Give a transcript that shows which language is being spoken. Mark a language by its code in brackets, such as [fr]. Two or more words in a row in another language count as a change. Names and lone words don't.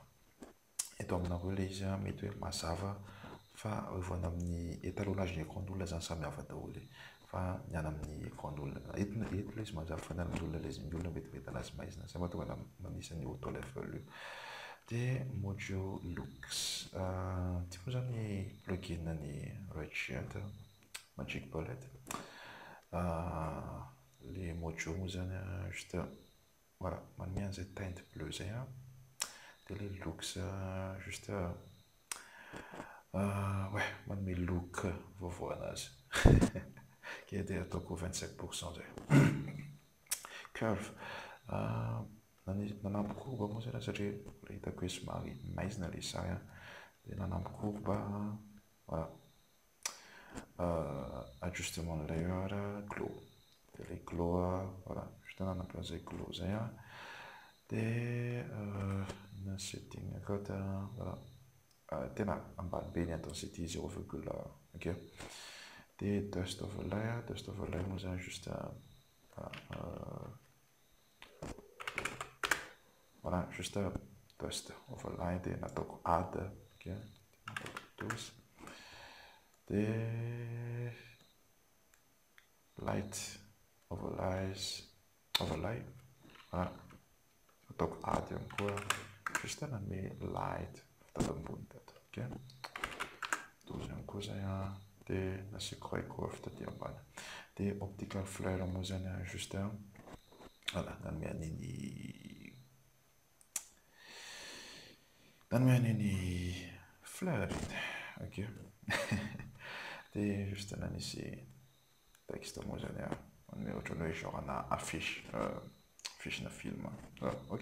[mg] Eto aminareo le izy mety hoe mazava fa revoana amin'ny étalonnage ny écran n'olona zany samihafa daholo, fa ny any amin'ny écran n'olona eto le izy mazava fa ny any amin'olona le izy ny olona mety mety anazy maizina, zay mahatonga manisy ny [en] auto level [mg] io. De [en] mojo looks, [mg] ty moa zany plugin ny Redshift Magic Bullet. Le mojo moa zany juste voilà, manome an'izay [fr] teinte bleu [mg] zay. [fr] De le looks juste ouais, [mg] manome look vaovao anazy. Ke de ataoko 25% zay. Curve, nanampy courbe moa zany satria hitako hoe somary maizina le sary, de nanampy courbe, voilà. [fr] Ajustement layer, glow. [mg] De le glow, voilà, juste nanampy an'izay glow zay. De na setting akata, voilà, tena ambany be ny intensité 0,1, ok. De [en] dust overlay [mg] moa zany juste voilà, juste [en] dust overlay [mg] de nataoko add, ok, nataoko 12. [en] De light overlay, voilà, [mg] nataoko add ihany koa, juste nanome light tato ambony tato, ok. 12 ihany koa zay de nasiako raiky taty ambany. De [en] optical flare [mg] moa zany juste voilà, nanome an'iny flare, ok. De juste nanisy texte moa zany manome ohatrany hoe genre na affiche, affiche na film, ok.